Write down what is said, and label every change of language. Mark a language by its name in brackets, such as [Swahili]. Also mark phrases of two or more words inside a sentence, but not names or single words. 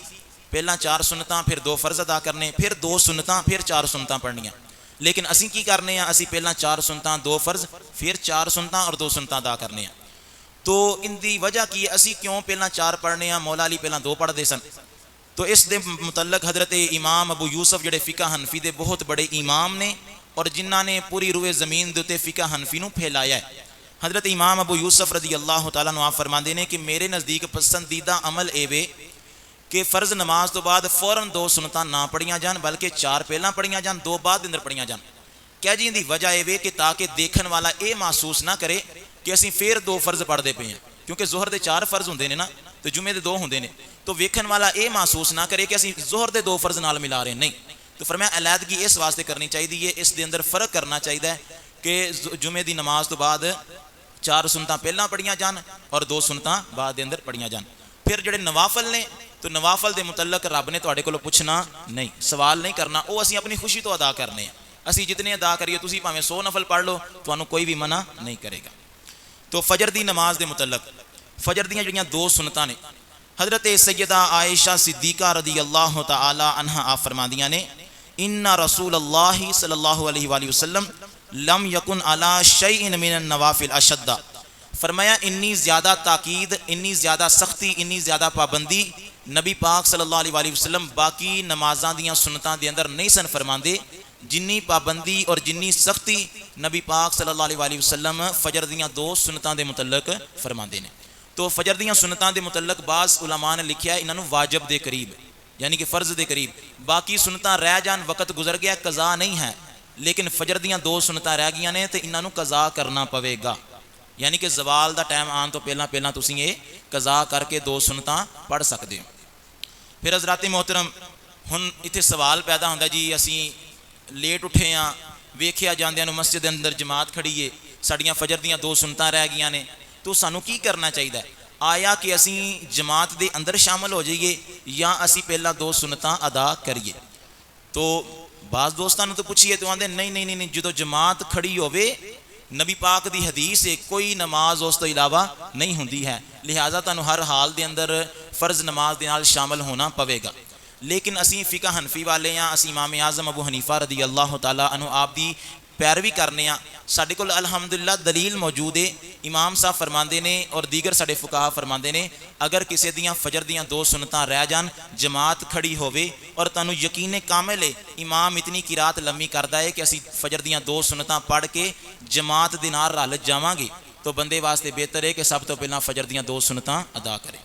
[Punjabi] پہلا 4 سنتاں، پھر 2 فرض ادا کرنے، پھر 2 سنتاں، پھر 4 سنتاں پڑھنیاں. لیکن اسی کی کرنے ہیں? اسی پہلا 4 سنتاں، 2 فرض، پھر 4 سنتاں اور 2 سنتاں ادا کرنے ہیں. تو انکی وجہ کی ہے? اسی کیوں پہلا 4 پڑھنے ہیں? مولا علی پہلا 2 پڑھتے سن۔ تو اس دے متعلق حضرت امام ابو یوسف جیہڑے فقہ حنفی دے بہت بڑے امام نے اور جنہاں نے پوری روئے زمین دے اتے فقہ حنفی نوں پھیلایا ہے. حضرت امام ابو یوسف [Arabic] رضی اللہ تعالیٰ عنہ [Punjabi] آپ فرماتے ہیں کہ میرے نزدیک پسندیدہ عمل ایوے کہ فرض نماز تو بعد فوراً 2 سنتاں نہ پڑھیاں جان، بلکہ 4 پہلاں پڑھیاں جان، 2 بعد اندر پڑھیاں جان. کیا جی اہدی وجہ ایوے کہ تاکہ دیکھن والا یہ محسوس نہ کرے کہ اسیں پھر 2 فرض پڑھتے پے ہیں، کیونکہ ظہر کے 4 فرض ہوندے نے نا، تو جمعے کے 2 ہوندے نے، تو ویکھن والا یہ محسوس نہ کرے کہ اسیں ظہر کے 2 فرض نال ملا رہے نہیں. تو فرمایا علیحدگی اس واسطے کرنی چاہیے ہے، اس دے اندر فرق کرنا چاہیے کہ جمعے کی نماز تو بعد 4 سنتاں پہلاں پڑھیاں جان اور 2 سنتاں بعد دے اندر پڑھیاں جان. پھر جیہڑے نوافل نے، تو نوافل کے متعلق رب نے تہاڈے کولوں پچھنا نہیں، سوال نہیں کرنا، وہ اسیں اپنی خوشی تو ادا کرنے ہیں. اسیں جتنے ادا کریے، تسیں بھاویں 100 نفل پڑھ لو، تہانوں کوئی بھی منع نہیں کرے گا. تو فجر کی نماز کے متعلق فجر دیاں جیہڑیاں 2 سنتاں نے، حضرت سیدہ عائشہ صدیقہ [Arabic] رضی اللہ تعالیٰ عنہا [Punjabi] آپ فرمادیاں نے, [Arabic] إن رسول الله صلى الله عليه وسلم لم يكن على شيء من النوافل أشد. [Punjabi] فرمایا اینی زیادہ تاکید، اینی زیادہ سختی، اینی زیادہ پابندی نبی پاک [Arabic] صلى الله عليه وسلم [Punjabi] باقی نمازاں دیاں سنتاں دے اندر نہیں سن فرماندے، جنی پابندی اور جنی سختی نبی پاک [Arabic] صلى الله عليه وسلم [Punjabi] فجر دیاں 2 سنتاں دے متعلق فرماندے نے. تو فجر دیاں سنتاں دے متعلق بعض علما نے لکھیا انہاں نوں واجب دے قریب، یعنی کہ فرض کے قریب، باقی سنتاں رہ جان، وقت گزر گیا، قضا نہیں ہے، لیکن فجر دیاں 2 سنتاں رہ گئی نے تو انہاں نوں قضا کرنا پویگا, یعنی کہ زوال کا ٹائم آنے تو پہلا پہلا تسیں یہ قضا کرکے 2 سنتاں پڑھ سکتے ہو. پھر حضرات محترم ہݨ اتھے سوال پیدا ہوندا جی، اسیں لیٹ اٹھے ہاں، ویکھیا جاندیاں نوں مسجد کے اندر جماعت کھڑی ہے، ساڈیاں فجر دیاں 2 سنتاں رہ گئی نے، تو سانوں کی کرنا چاہیے? آیا کہ اسیں جماعت کے اندر شامل ہو جائیے یا اسیں پہلا 2 سنتاں ادا کریے? تو بعض دوستاں تو پچھیے تو آندے نہیں نہیں نہیں، جو جماعت کھڑی ہووے نبی پاک کی حدیث ہے کوئی نماز اس تو علاوہ نہیں ہوندی ہے، لہٰذا تہانوں ہر حال کے اندر فرض نماز کے نال شامل ہونا پویگا. لیکن اسیں فقہ حنفی والے ہاں، اسیں امام اعظم ابو حنیفہ [Arabic] رضی اللہ تعالیٰ عنہ [Punjabi] آپ دی پیروی کرنے ہاں. ساڈے کول الحمدللہ دلیل موجود ہے، امام صاحب فرماتے نے اور دیگر ساڈے فقہا فرماتے نے، اگر کسی دیاں فجر دیاں 2 سنتاں رہ جان، جماعت کھڑی ہووے اور تہانوں یقین کامل ہے امام اتنی قرات لمی کردا ہے کہ اسیں فجر دیاں 2 سنتاں پڑھ کے جماعت دے نال رل جاواں گے، تو بندے واسطے بہتر ہے کہ سب تو پہلاں فجر دیاں 2 سنتاں ادا کرے.